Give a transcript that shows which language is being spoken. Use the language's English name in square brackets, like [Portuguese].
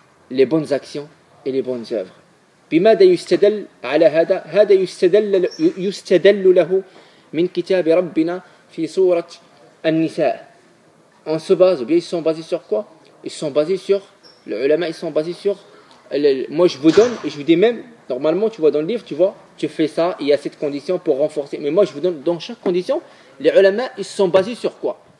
[French] Les bonnes actions et les bonnes œuvres. [Arabic] بماذا يستدل على هذا يستدل له من كتاب ربنا في سورة النساء. [French] On se base, ou bien ils sont basés sur quoi? Ils sont basés sur, les ulama, ils sont basés sur, moi je vous donne, et je vous dis même, normalement tu vois dans le livre, tu vois, tu fais ça, il y a cette condition pour renforcer. Mais moi je vous donne, dans chaque condition, les ulama, ils sont basés sur quoi?